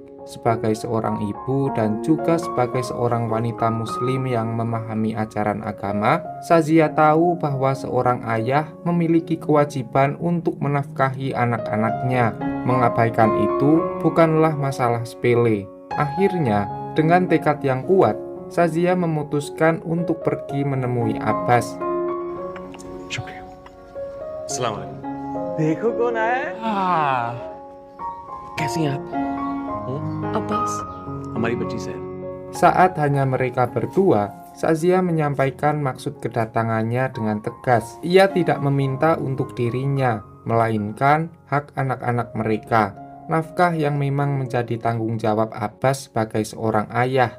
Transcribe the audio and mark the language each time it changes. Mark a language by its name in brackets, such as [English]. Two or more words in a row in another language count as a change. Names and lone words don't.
[Indonesian] Sebagai seorang ibu dan juga sebagai seorang wanita muslim yang memahami ajaran agama, Shazia tahu bahwa seorang ayah memiliki kewajiban untuk menafkahi anak-anaknya. Mengabaikan itu bukanlah masalah sepele. Akhirnya, dengan tekad yang kuat, Shazia memutuskan untuk pergi menemui Abbas. [Hindi] शुक्रिया। [Arabic] السلام عليكم. [Hindi] देखो कौन आया है। कैसी हैं आप? अब्बास हमारी बच्ची से। [Indonesian] Saat hanya mereka berdua, Shazia menyampaikan maksud kedatangannya dengan tegas. Ia tidak meminta untuk dirinya, melainkan hak anak-anak mereka. Nafkah yang memang menjadi tanggung jawab Abbas sebagai seorang ayah.